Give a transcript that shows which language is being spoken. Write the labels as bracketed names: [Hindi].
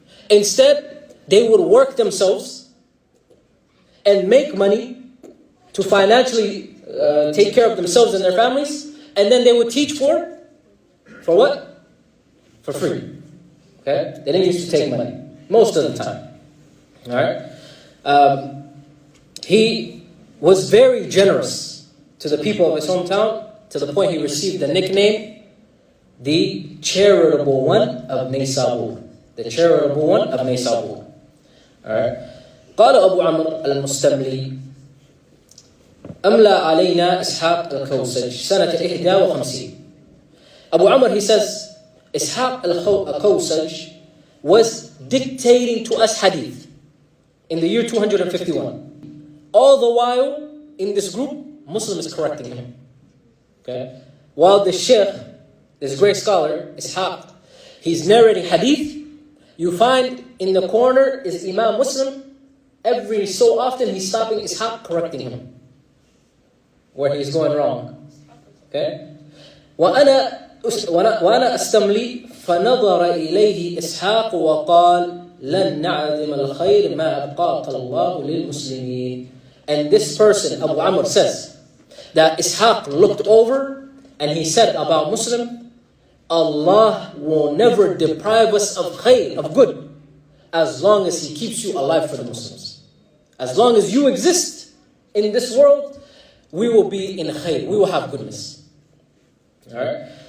[English] Instead, they would work themselves and make money to financially take care of themselves and their families, and then they would teach for what? For free. Okay? They didn't used to take money. Most of the time. Alright? He was very generous to the people of his hometown, to the point he received the nickname, the charitable one of Naysabur. The charitable one of Naysabur. Alright? [Arabic] قال أبو عمرو المستملي أملى علينا إسحاق الكوسج سنة 51. [English] Abu Amr, he says, Ishaq al-Kawsaj was dictating to us hadith in the year 251. All the while, in this group, Muslim is correcting him. Okay? While the Sheikh, this great scholar, Ishaq, he's narrating hadith, You find in the corner is Imam Muslim. Every so often he's stopping Ishaq, correcting him where he's going wrong. Okay? [Arabic] وأنا أستملي فنظر إليه إسحاق وقال لن نعدم الخير ما أبقاك الله للمسلمين. [English] And this person, Abu Amr, says that Ishaq looked over and he said about Muslim, Allah will never deprive us of khair, of good, as long as He keeps you alive for the Muslims. As long as you exist in this world, we will be in khair, we will have goodness. Alright?